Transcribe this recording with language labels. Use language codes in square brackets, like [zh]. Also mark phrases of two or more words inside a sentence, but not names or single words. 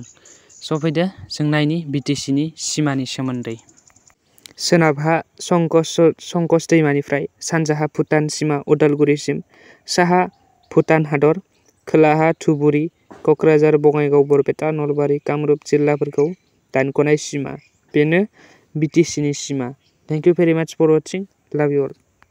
[brx] स' फैदो जों नायनि BTCनि सिमानि सोमोन्दै। सोनाबहा संकस दैमानिफ्राय सानजाहा भुटान सिमा उदालगुरिसिम, साहा भुटान हादर, खोलाहा धुबुरी, क'क्राझार, बङाइगाव, बरपेटा, नलबारि, कामरुप जिल्लाफोरखौ दानख'नाय सिमा। बेनो BTCनि सिमा। [en] Thank you very much for watching. Love you all.